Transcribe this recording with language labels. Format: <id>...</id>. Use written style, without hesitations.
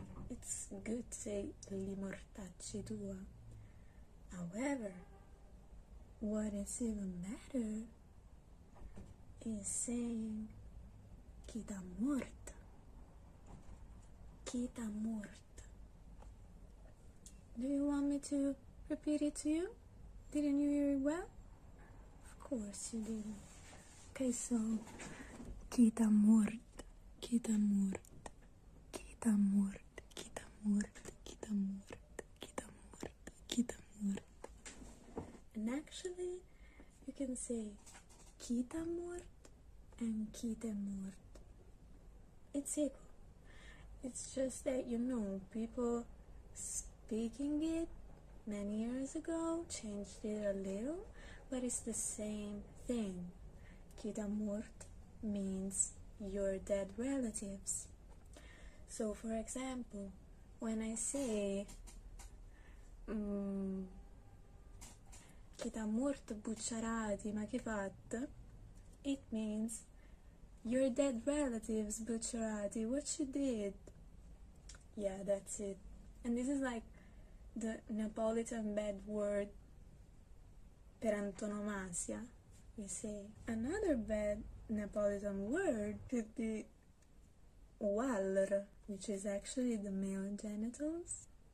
<en>It's good to say</en> <it>li mortacci tua.</it> <en>However, what is even better is saying</en> <nap>chi t'ha morta. Chi t'ha morta.</nap> <en>Do you want me to repeat it to you? Didn't you hear it well? Of course you didn't. Okay, so</en> <nap>chi t'ha morta, chi t'ha morta, chi t'ha morta, chi t'ha morta, chi t'ha morta, chi t'ha morta, chi t'ha morta.</nap> <en>And actually, you can say</en> <nap>chi t'ha morta</nap> <en>and</en> <nap>chi t'è morta.</nap> <en>It's equal. It's just that people speaking it many years ago changed it a little, but it's the same thing.</en> <nap>Chi t'ha morta</nap> <en>means your dead relatives. So, for example, when I say</en> <nap>chi t'ha morta Bucciarati, ma che fatta?</nap> <en>It means your dead relatives, Bucciarati, what you did? Yeah, that's it. And this is like the Neapolitan bad word</en> <it>per antonomasia,</it> <en>we say. Another bad Neapolitan word could be ualler, which is actually the male genitals.</en>